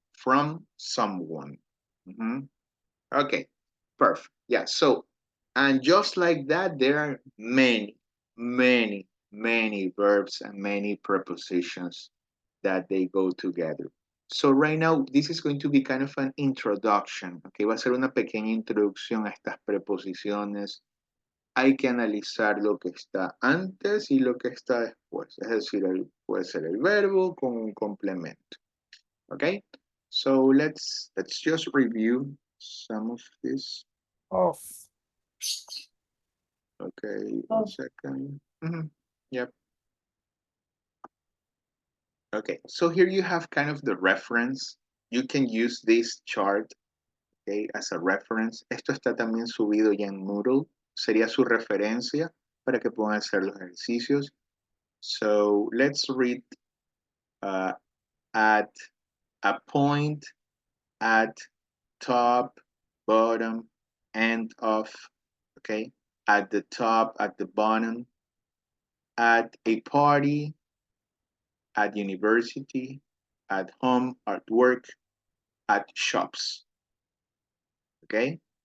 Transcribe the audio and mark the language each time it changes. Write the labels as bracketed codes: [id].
[en] from someone. Mhm. Okay, perfect. Yeah, so, and just like that, there are many, many, many verbs and many prepositions that they go together. So right now, this is going to be kind of an introduction, okay? [es] Va a ser una pequeña introducción a estas preposiciones. Hay que analizar lo que está antes y lo que está después. Es decir, puede ser el verbo con un complemento. [en] Okay? So let's just review some of this. Off. Okay, one second. Yep. Okay, so here you have kind of the reference. You can use this chart, okay, as a reference. [es] Esto está también subido ya en Moodle. Sería su referencia para que puedan hacer los ejercicios. [en] So let's read at a point, at, top, bottom, end of, okay, at the top, at the bottom, at a party, at university, at home, at work, at shops, okay?